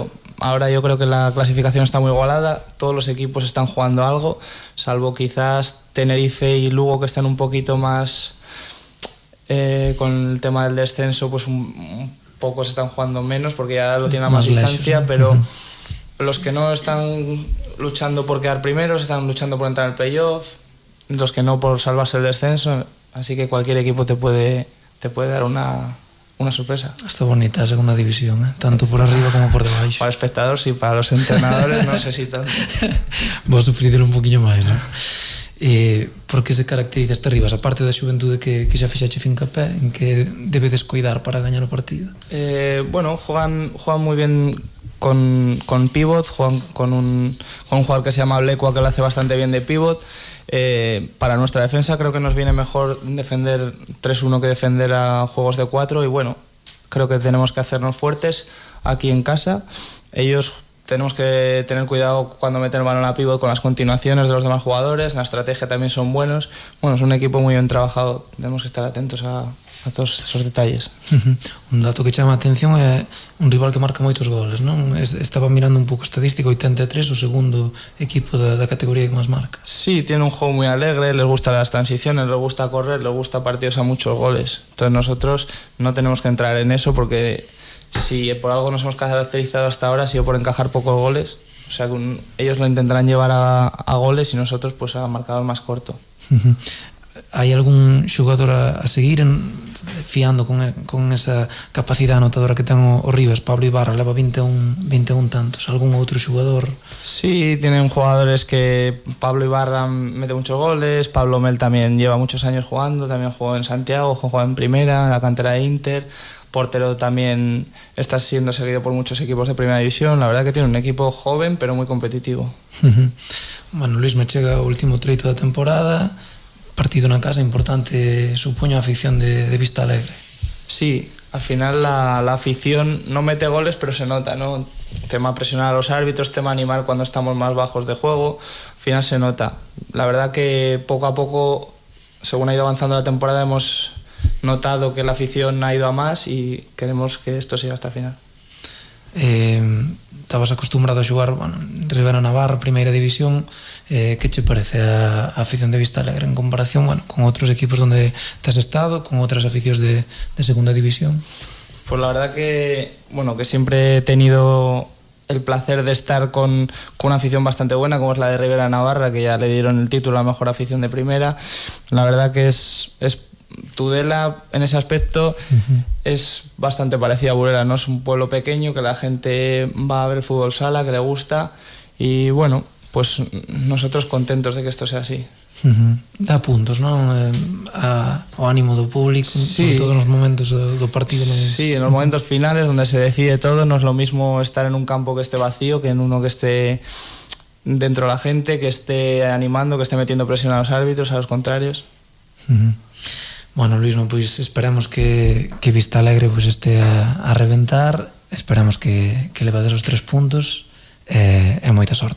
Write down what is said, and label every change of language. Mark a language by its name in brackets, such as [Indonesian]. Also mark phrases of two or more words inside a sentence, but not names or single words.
[Spanish] Ahora yo creo que la clasificación está muy igualada, todos los equipos están jugando algo, salvo quizás Tenerife y Lugo, que están un poquito más con el tema del descenso, pues un poco se están jugando menos porque ya lo tienen a más distancia, pero los que no están luchando por quedar primeros están luchando por entrar en el playoff, los que no por salvarse el descenso, así que cualquier equipo te puede dar una sorpresa. [Galician] Está bonita a segunda división, ¿eh? Tanto por arriba como por debaixo. [Spanish] Para el espectador sí, para los entrenadores no sé si tanto. [Galician] Vos sufrides un poquinho máis, non? Por que se caracteriza este Rivas? Aparte da xuventude que xa fixache fincapé, en que debe descoidar para gañar o partido? [Spanish] Bueno, juegan muy bien con pivot, juegan con un jugador que se llama Blecua, que lo hace bastante bien de pivot. Para nuestra defensa creo que nos viene mejor defender 3-1 que defender a juegos de 4, y bueno, creo que tenemos que hacernos fuertes aquí en casa. Ellos tenemos que tener cuidado cuando meten el balón a pívot con las continuaciones de los demás jugadores, la estrategia también son buenos. Bueno, es un equipo muy bien trabajado, tenemos que estar atentos a todos esos detalles. [Galician] Un dato que chama a atención é un rival que marca moitos goles, non? Estaba mirando un pouco estadística, 83, o segundo equipo da categoría que máis marca. [Spanish] Sí, tiene un juego muy alegre, les gustan las transiciones, les gusta correr, les gusta partidos a muchos goles. Entonces nosotros no tenemos que entrar en eso, porque si por algo nos hemos caracterizado hasta ahora ha sido por encajar pocos goles. O sea, ellos lo intentarán llevar a goles y nosotros pues a marcador más corto. [Galician] Hai algún xogador a seguir fiando con esa capacidade anotadora que ten o Rivas? Pablo Ibarra leva 21 tantos. Algún outro xogador? [Spanish] Sí, tienen jugadores que... Pablo Ibarra mete muchos goles, Pablo Mel también lleva muchos años jugando, también jugó en Santiago, jugó en Primera, en la cantera de Inter. Portero también está siendo seguido por muchos equipos de Primera División. La verdad que tiene un equipo joven pero muy competitivo. [Galician] Bueno, Luis, me chega o último treito da temporada, partido na casa importante, supoño a afición de Vista Alegre. [Spanish] Sí, al final la afición no mete goles, pero se nota, ¿no? Tema presionar a los árbitros, tema animar cuando estamos más bajos de juego, al final se nota. La verdad que poco a poco, según ha ido avanzando la temporada, hemos notado que la afición ha ido a más y queremos que esto siga hasta el final. [Galician] Estabas acostumbrado a xogar, bueno, Rivera Navarra, Primeira División. Que che parece a afición de Vista Alegre en comparación, bueno, con outros equipos donde [Spanish] te has estado, [Galician] con outras aficións de Segunda División? [Spanish] Pues la verdad que, bueno, que siempre he tenido el placer de estar con una afición bastante buena, como es la de Rivera Navarra, que ya le dieron el título a la mejor afición de Primera. La verdad que es Tudela en ese aspecto es bastante parecida a Burela, ¿no? Es un pueblo pequeño que la gente va a ver fútbol sala, que le gusta, y bueno, pues nosotros contentos de que esto sea así. [Galician] Dá puntos, non? O ánimo do público, sí, sobre todo nos momentos do partido. [Spanish] Sí, en los momentos finales donde se decide todo, no es lo mismo estar en un campo que esté vacío que en uno que esté dentro de la gente, que esté animando, que esté metiendo presión a los árbitros, a los contrarios. [Galician] Bueno, Luis, pues esperamos que Vista Alegre [Spanish] pues esté a reventar, [Galician] esperamos que levades os 3 puntos e moita sorte.